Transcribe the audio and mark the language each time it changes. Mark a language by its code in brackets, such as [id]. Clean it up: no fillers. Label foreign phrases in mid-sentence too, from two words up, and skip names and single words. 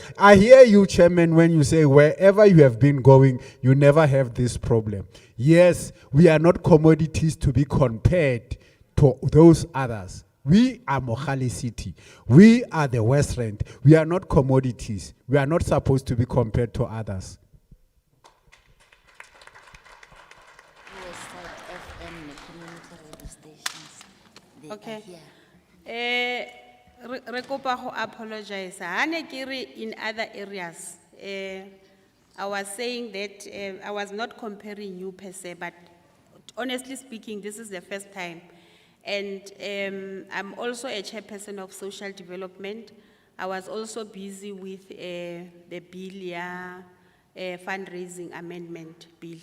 [en] I hear you, Chairman, when you say wherever you have been going, you never have this problem. Yes, we are not commodities to be compared to those others. We are Mogale City. We are the Westland. We are not commodities. We are not supposed to be compared to others. okay. [tn] Re kopa go apologize. Hane kere [en] in other areas, I was saying that I was not comparing you per se, but honestly speaking, this is the first time. And I'm also a chairperson of social development. I was also busy with the bill, fundraising amendment bill.